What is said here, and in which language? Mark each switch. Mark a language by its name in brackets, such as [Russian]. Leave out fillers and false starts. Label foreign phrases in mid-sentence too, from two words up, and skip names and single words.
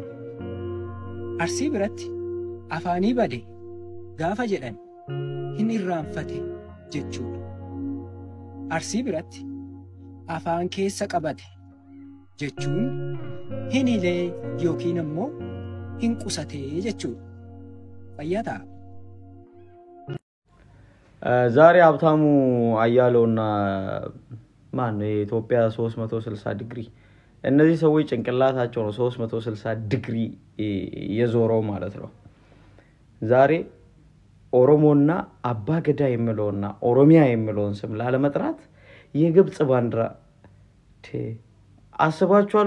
[Oromo] Arsii biratti afaanii bade gaafa jedhan hin irraanfate jechuudha. Arsii biratti afaan keessa qabate jechuun hin hilee yookiin ammoo hin qusatee jechuudha. Fayyataa [Amharic] ዛሬ ሀብታሙ አያለውና ማን ነው የኢትዮጵያ 360 ዲግሪ እነዚህ ሰዎች ጭንቅላታቸው ነው 360 ዲግሪ የዞረው ማለት ነው። ዛሬ ኦሮሞና አባገዳ የሚለውና ኦሮሚያ የሚለውን ስም ላለመጥራት የግብጽ ባንዲራ አስባችኋል?